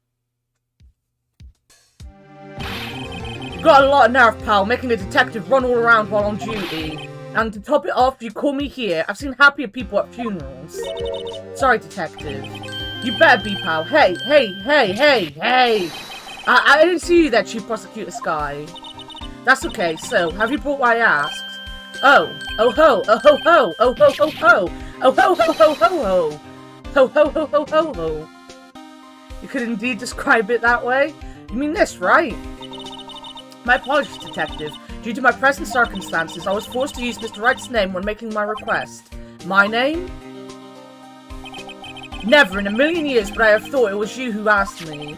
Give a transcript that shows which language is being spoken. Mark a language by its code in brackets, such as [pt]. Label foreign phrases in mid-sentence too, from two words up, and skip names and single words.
[en] You've got a lot of nerve, pal, making a detective run all around while on duty. And to top it off, you call me here. I've seen happier people at funerals. Sorry, detective. You better be, pal. Hey. I didn't see you there, Chief Prosecutor Sky. That's okay. So, have you brought what I asked? Oh ho, oh ho ho, oh ho ho ho, oh ho ho ho ho ho, ho ho ho ho ho ho. You could indeed describe it that way. You mean this, right? My apologies, detective. Due to my present circumstances, I was forced to use Mr. Wright's name when making my request. My name? Never in a million years would I have thought it was you who asked me.